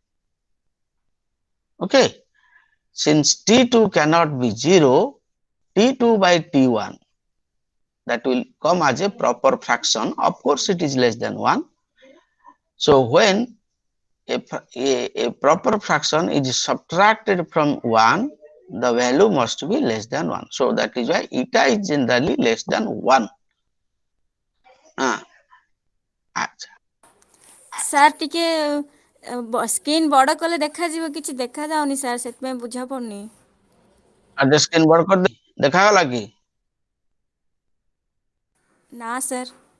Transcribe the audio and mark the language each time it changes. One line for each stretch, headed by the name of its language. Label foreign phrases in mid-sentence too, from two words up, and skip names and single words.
English: Okay, since T2 cannot be 0, T2 by T1, that will come as a proper fraction. Of course, it is less than 1. So when a proper fraction is subtracted from 1, the value must be less than 1. So that is why eta is generally less than 1.
Odia: ସାର୍ ଟିକେ ସ୍କ୍ରିନ୍ ବଡ଼ କଲେ ଦେଖାଯିବ, କିଛି ଦେଖାଯାଉନି ସାର୍, ସେଥିପାଇଁ ବୁଝା ପଡ଼ୁନି। ସ୍କ୍ରିନ୍ ବଡ଼ କରିଦେ, ଦେଖାଗଲା କି? ନା ସାର୍।